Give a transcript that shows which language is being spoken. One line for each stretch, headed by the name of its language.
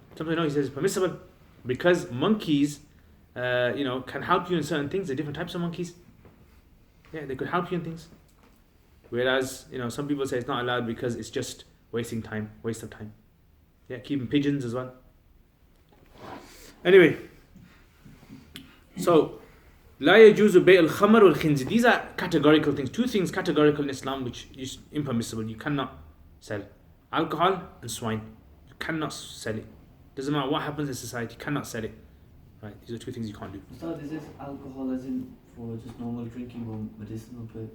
English: Some people know he says it's permissible because monkeys, can help you in certain things. There are different types of monkeys. Yeah, they could help you in things. Whereas, some people say it's not allowed because it's just waste of time. Yeah, keeping pigeons as well.
Arabic: Anyway, so لا يجوز بيع الخمر والخنزير.
English: These are categorical things. Two things categorical in Islam which is impermissible. You cannot sell alcohol and swine. You cannot sell it. Doesn't matter what happens in society. You cannot sell it. Right? These are two things you can't do. So is this alcohol as in for just normal drinking or medicinal purpose?